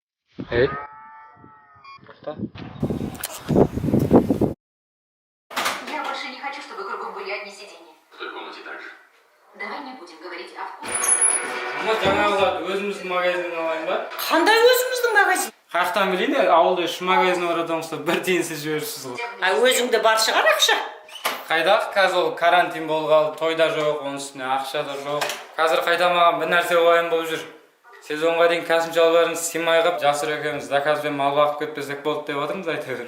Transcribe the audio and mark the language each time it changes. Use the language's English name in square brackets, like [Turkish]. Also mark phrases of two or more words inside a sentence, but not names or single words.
[Uzbek] Эй. To'xta. [Russian] Я больше не хочу, чтобы кругом были одни сиденья. В той комнате так же. Давай не будем говорить о вкусе. [Kazakh] Ama жаңағыларды өзіміздің магазиннен алайын ба? Қандай өзіңіздің магазин? Қаяқтан білейін, ауылда 3 магазин бар адамызда бір тиынсыз жіберіпсіз ғой. Өзіңде бар шығар ақша? Қайдағы қазір ол карантин болғалы, тойда жоқ, оның үстіне ақша да жоқ. Қазір қайта маған бір нәрсе уайым болып жүр. Сезонға дейін кәсіпшілеріміз сыймай қалып, жасыр екеуміз заказбен мал бағып кетпесек болды деп отырмыз әйтеуір.